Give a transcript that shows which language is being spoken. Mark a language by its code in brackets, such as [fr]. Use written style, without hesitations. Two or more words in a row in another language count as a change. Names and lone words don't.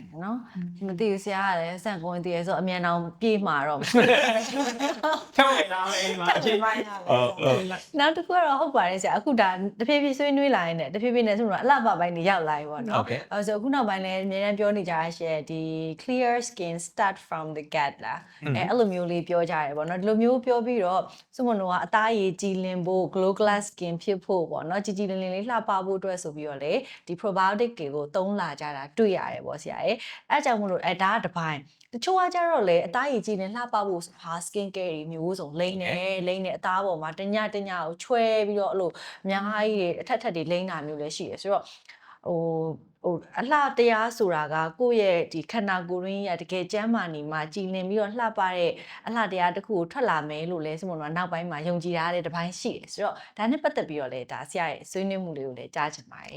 [my] နော်မသိဘူးဆရာကလည်းစံကုန်တည်ရဆိုအမြန်အောင်ပြေးမှာတော့ ထောက်လိုက်လားအိမ်မှာအချိန်ပိုင်း နောက်တစ်ခုကတော့ဟုတ်ပါတယ်ဆရာအခုဒါတဖြည်းဖြည်းဆွေးနွေးလာရင်လည်းတဖြည်းဖြည်းနဲ့ဆိုတော့အလှပပိုင်းတွေရောက်လာပြီပေါ့နော်အဲဆိုအခုနောက်ပိုင်းလည်းအများအားပြောနေကြရရှယ်ဒီ [en] clear skin start from the gut [my] လားအဲ့လိုမျိုးလေးပြောကြရတယ် ပေါ့နော်ဒီလိုမျိုးပြောပြီးတော့စုမတို့ကအသားရည်ကြည်လင်ဖို့ [en] glow glass skin [my] ဖြစ်ဖို့ပေါ့နော်ကြည်ကြည်လင်လင်လေးလှပဖို့အတွက်ဆိုပြီးတော့လေဒီ probiotic တွေကိုသုံး လာကြတာတွေ့ရတယ်ပေါ့ဆရာရဲ့အဲကြောင့်မလို့ဒါကတစ်ပိုင်းတချို့ကကြတော့လေအသားရည်ကြည်လင်လှပဖို့ဟာ [en] skin care [my] တွေမျိုးစုံလိမ့်နေအသားပေါ်မှာတညကိုချွဲပြီးတော့အဲ့လိုအများကြီးတွေအထက်တွေလိမ့်တာမျိုးလည်းရှိတယ်ဆိုတော့အလှတရားဆိုတာကကိုယ့်ရဲ့ဒီခန္ဓာကိုယ်ရင်းရတကယ်ကျမ်းမာနေမှာကြည်လင်ပြီးတော့လှပတဲ့အလှတရားတစ်ခုကိုထွက်လာမယ်လို့လဲဆိုမှတော့နောက်ပိုင်းမှာယုံကြည်ရတဲ့တစ်ပိုင်းရှိတယ်ဆိုတော့ဒါနဲ့ပတ်သက်ပြီးတော့လေဒါဆရာရဲ့ဆွေးနွေးမှုလေးကိုလည်းကြားချင်ပါတယ်